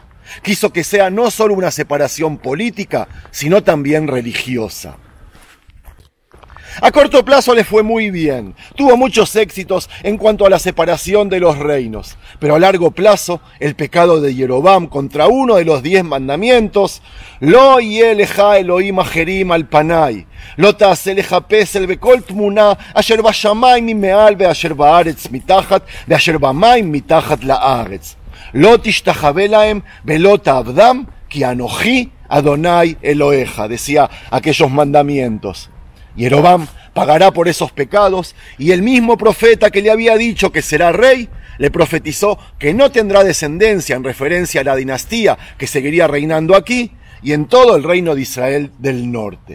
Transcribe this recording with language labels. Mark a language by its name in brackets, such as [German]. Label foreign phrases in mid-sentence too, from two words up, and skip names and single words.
[Spanish] Quiso que sea no solo una separación política, sino también religiosa. A corto plazo le fue muy bien, tuvo muchos éxitos en cuanto a la separación de los reinos, pero a largo plazo el pecado de Jeroboam contra uno de los 10 mandamientos, [Hebrew] לא יהיה לך אלהים אחרים על פני, לא תעשה לך פסל בכל תמונה אשר בשמים ממעל ואשר בארץ מתחת ואשר במים מתחת לארץ. לא תשתחוה להם ולא תעבדם כי אנכי אדני אלהיך, [Spanish] decía aquellos mandamientos. Jeroboam pagará por esos pecados y el mismo profeta que le había dicho que será rey, le profetizó que no tendrá descendencia en referencia a la dinastía que seguiría reinando aquí y en todo el reino de Israel del norte.